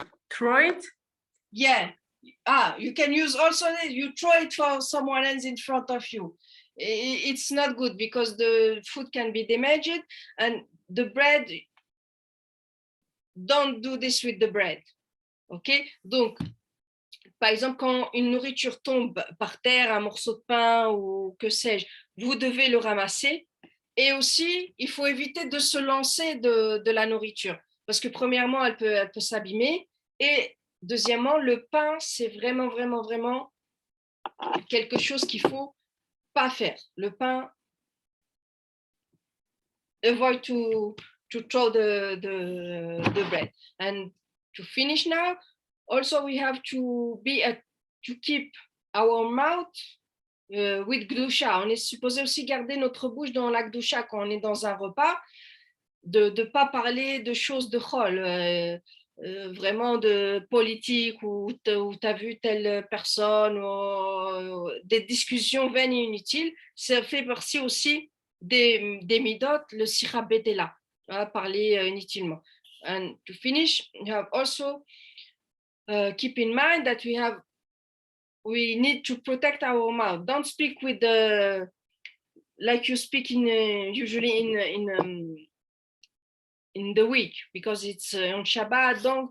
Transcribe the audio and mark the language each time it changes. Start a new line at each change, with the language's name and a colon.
English: Throw it? Yeah. You can use also this. You throw it for someone else in front of you. It's not good because the food can be damaged, and the bread, don't do this with the bread. OK?
French: Donc, par exemple, quand une nourriture tombe par terre, un morceau de pain ou que sais-je, vous devez le ramasser. Et aussi, il faut éviter de se lancer de la nourriture. Parce que premièrement, elle peut s'abîmer. Et deuxièmement, le pain, c'est vraiment quelque chose qu'il ne faut pas faire. Le pain,
English: avoid to throw the bread. And to finish now, also we have to keep our mouth with Gdusha.
French: On est supposé aussi garder notre bouche dans la Gdusha quand on est dans un repas, de ne pas parler de choses de chol, vraiment de politique ou tu as vu telle personne, ou des discussions vaines et inutiles. Ça fait partie aussi des midot, le sira betela, parler inutilement.
English: And to finish, you have also keep in mind that we have we need to protect our mouth. Don't speak with the, like you speak in usually in the week, because it's on Shabbat.